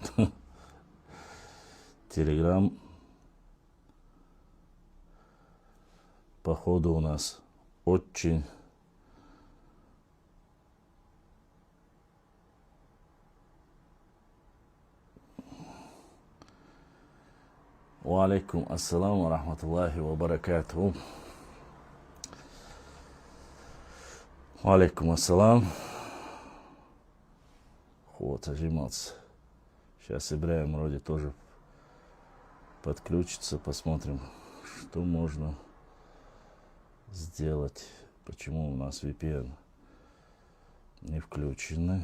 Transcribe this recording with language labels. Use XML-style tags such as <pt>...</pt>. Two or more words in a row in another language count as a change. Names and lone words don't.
<ru>Телеграм, походу, у нас очень</ru> <ar>وعليكم السلام ورحمة الله وبركاته. وعليكم السلام.</ar> <ru>Вот, отжиматься. Сейчас Ибраим вроде тоже подключится. Посмотрим, что можно сделать. Почему у нас VPN не включены.</ru>